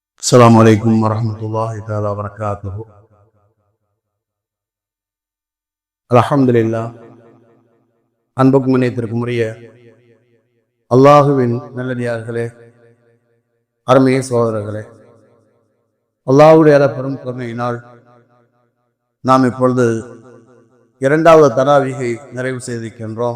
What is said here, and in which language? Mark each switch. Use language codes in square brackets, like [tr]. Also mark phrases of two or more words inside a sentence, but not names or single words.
[ar] السلام عليكم ورحمة الله تعالى وبركاته. الحمد لله. [ta] அன்புக்கும் இணையத்திற்கும் உரிய அல்லாஹுவின் நல்லடியார்களே, அருமைய சகோதரர்களே, அல்லாஹ்வுடைய பெரும் கருணையினால் நாம் இப்பொழுது இரண்டாவது தராவீகை நிறைவு செய்திருக்கின்றோம்.